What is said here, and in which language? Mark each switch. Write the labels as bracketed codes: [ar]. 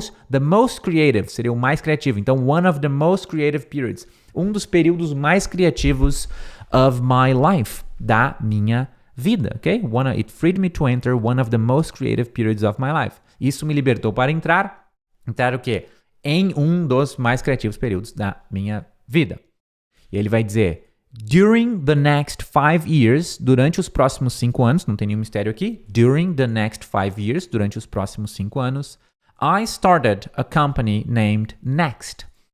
[pt] The most creative seria o mais criativo. Então, [en] one of the most creative periods, um dos períodos mais criativos of my life, [pt] da minha vida, ok? [en] It freed me to enter one of the most creative periods of my life. [pt] Isso me libertou para entrar o quê? Em um dos mais criativos períodos da minha vida. E ele vai dizer... [en] During the next 5 years, [pt] durante os próximos 5 anos, não tem nenhum mistério aqui. [en] During the next 5 years, [pt] durante os próximos 5 anos, [en] I started a company named Next.